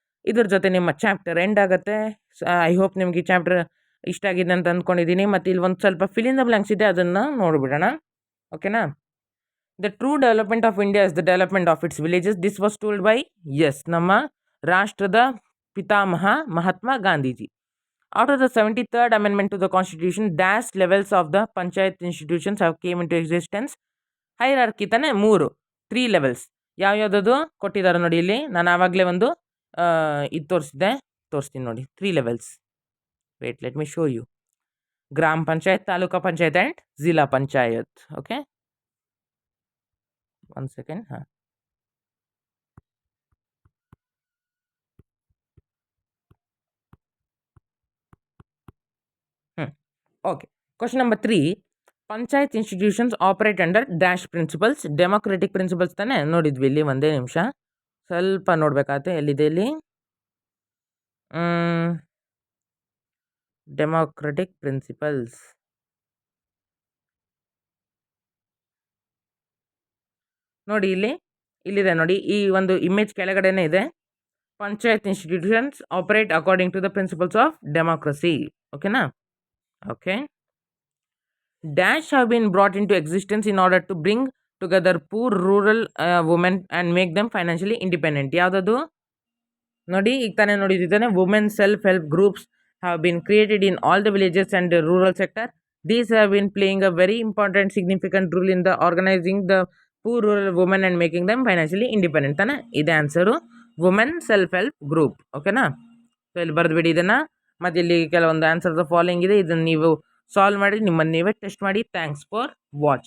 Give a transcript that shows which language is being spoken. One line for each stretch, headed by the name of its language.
Kannada: ಇದ್ರ ಜೊತೆ ನಿಮ್ಮ ಚಾಪ್ಟರ್ ಎಂಡ್ ಆಗುತ್ತೆ.
English: I hope
Kannada: ನಿಮ್ಗೆ ಈ ಚಾಪ್ಟರ್ ಇಷ್ಟ ಆಗಿದೆ ಅಂತ ಅಂದ್ಕೊಂಡಿದ್ದೀನಿ. ಮತ್ತು ಇಲ್ಲಿ ಒಂದು ಸ್ವಲ್ಪ ಫಿಲ್ ಇನ್ ದ ಬ್ಲ್ಯಾಂಕ್ಸ್ ಇದೆ, ಅದನ್ನು ನೋಡಿಬಿಡೋಣ. ಓಕೆನಾ.
English: The true development of India is the development of its villages. This was told by
Kannada: ನಮ್ಮ ರಾಷ್ಟ್ರದ ಪಿತಾಮಹ
English: Mahatma Gandhiji. After the 73rd Amendment to the Constitution, dash levels of the panchayat institutions have came into existence.
Kannada: Hierarchy ತಾನೇ 3 levels ಯಾವ್ಯಾವುದದು ಕೊಟ್ಟಿದ್ದಾರೆ ನೋಡಿ. ಇಲ್ಲಿ ನಾನು ಆವಾಗಲೇ ಒಂದು ಇದು ತೋರಿಸ್ತೀನಿ ನೋಡಿ. 3 levels.
English: Wait, let me show you.
Kannada: ಗ್ರಾಮ ಪಂಚಾಯತ್, ತಾಲೂಕಾ ಪಂಚಾಯತ್ ಆ್ಯಂಡ್ ಜಿಲ್ಲಾ ಪಂಚಾಯತ್.
English: Okay, 1 second. ಹಾಂ, okay. Question number 3. Panchayat institutions operate under dash principles. Democratic principles
Kannada: ತಾನೇ ನೋಡಿದ್ವಿ ಇಲ್ಲಿ. ಒಂದೇ ನಿಮಿಷ, ಸ್ವಲ್ಪ ನೋಡ್ಬೇಕಾಗತ್ತೆ. ಎಲ್ಲಿದೆ ಇಲ್ಲಿ? ಡೆಮೋಕ್ರೆಟಿಕ್ ಪ್ರಿನ್ಸಿಪಲ್ಸ್ ನೋಡಿ, ಇಲ್ಲಿದೆ ನೋಡಿ. ಈ ಒಂದು ಇಮೇಜ್ ಕೆಳಗಡೆನೇ ಇದೆ.
English: Panchayat institutions operate according to the principles of democracy. ಓಕೆನಾ. Okay. Dash have been brought into existence in order to bring together poor rural women and make them financially independent.
Kannada: ಯಾವುದದು ನೋಡಿ, ಈಗ ತಾನೇ ನೋಡಿದ್ದಾನೆ.
English: Women self help groups have been created in all the villages and the rural sector. These have been playing a very important significant role in the organizing the poor rural women and making them financially independent.
Kannada: ತಾನೆ ಇದೆ answer, women self help group. ಓಕೆನಾ. So ಇಲ್ಲಿ ಬರೆದ್ಬಿಡಿ ಇದನ್ನು. ಮತ್ತು ಇಲ್ಲಿ ಕೆಲವೊಂದು answer following ಇದೆ, ಇದನ್ನು ನೀವು ಸಾಲ್ವ್ ಮಾಡಿ ನಿಮ್ಮನ್ನು ನೀವೇ ಟೆಸ್ಟ್ ಮಾಡಿ.
English: Thanks for watch.